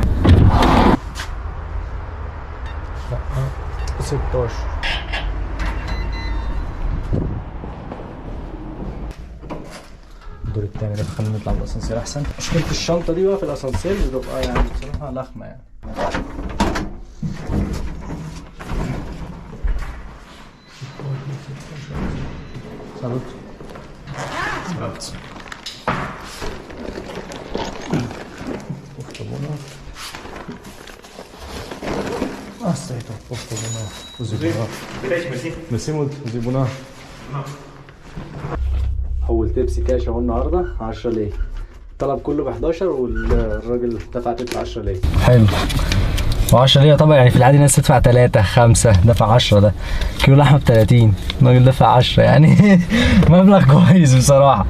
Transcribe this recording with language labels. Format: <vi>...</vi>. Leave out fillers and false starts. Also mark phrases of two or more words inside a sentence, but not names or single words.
<ar>16 الدور التاني ده، خلينا نطلع بالاسانسير احسن. مشكله الشنطه دي بقى في الاسانسير بتبقى يعني بصراحه لخمه يعني.</ar> <ro>Salut. Salut. Poftă bună. Asta e tot, poftă bună. O zi bună. Mersi mult, o zi bună.</ro> <ar>أول</ar> <en>tips cash</en> <ar>اهو النهارده 10 ليه. الطلب كله ب 11 والراجل دفع تدفع 10 ليه. حلو. و10 ليه طبعا، يعني في العادي الناس تدفع 3 5، دفع 10. ده كيلو لحمه ب 30، الراجل دفع 10 يعني مبلغ كويس بصراحه.</ar>